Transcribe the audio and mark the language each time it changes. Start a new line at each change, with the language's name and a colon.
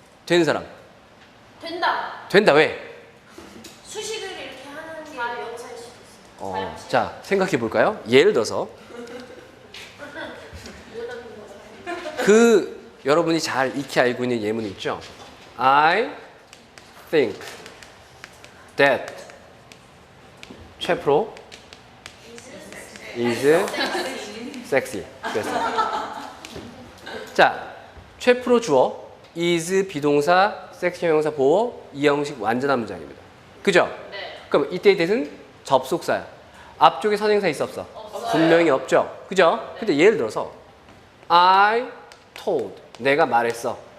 Korean: 되는 사람. 된다. 된다. 왜? 수식을 이렇게 하는 게 명사일 수도 있어요. 자, 생각해 볼까요? 예를 들어서 그 여러분이 잘 익히 알고 있는 예문이 있죠.
English: I think that 최프로 is sexy.
Korean: 그랬어요. 자, 최프로 주어, is 비동사, 섹시 형용사 보어, 이 형식 완전한 문장입니다. 그죠? 네. 그럼 이때의 대신 접속사야. 앞쪽에 선행사 있어 없어? 없어요. 분명히 없죠. 그죠? 근데 예를 들어서
English: I told,
Korean: 내가 말했어.